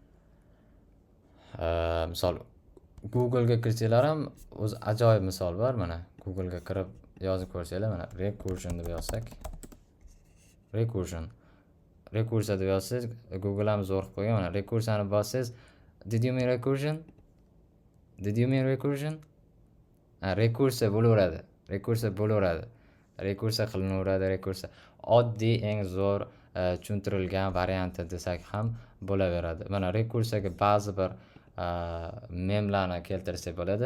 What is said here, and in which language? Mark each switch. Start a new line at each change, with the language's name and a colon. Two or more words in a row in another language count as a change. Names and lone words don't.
Uzbek: Misol Google ga kirsanglar ham o'zi ajoyib misol bor. Mana Google ga kirib yozib ko'rsanglar, mana recursion deb yozsak. Recursiya deb yozsangiz, Google ham zo'r qilib qo'ygan. Mana recursiyani bossangiz,
English: did you mean recursion?
Uzbek: Rekursiya bo'laveradi. Rekursiya qilinaveradi. Oddiy, eng zo'r tushuntirilgan varianti desak ham bo'laveradi. Mana rekursiyaga ba'zi bir memlarni keltirsak bo'ladi.